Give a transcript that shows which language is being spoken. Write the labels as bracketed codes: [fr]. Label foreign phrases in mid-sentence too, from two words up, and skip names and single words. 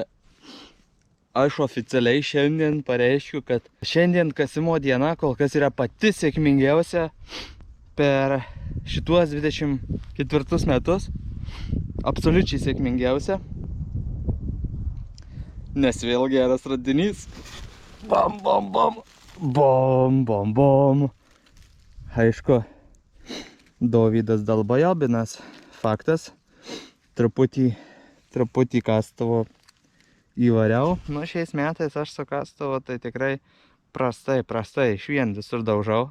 [lt] Aš oficialiai šiandien pareiškiu, kad šiandien kasimo diena kol kas yra pati sėkmingiausia per šituos 24 metus. Absoliučiai sėkmingiausia. Nes vėl geras radinys. Bam, bam, bam. Bom, bom, bom. Aišku, Dovydas Dalbajobinas. Faktas. Truputį kastuvo įvariau. Nu, šiais metais aš su kastuvo tai tikrai prastai, iš vien visur daužau.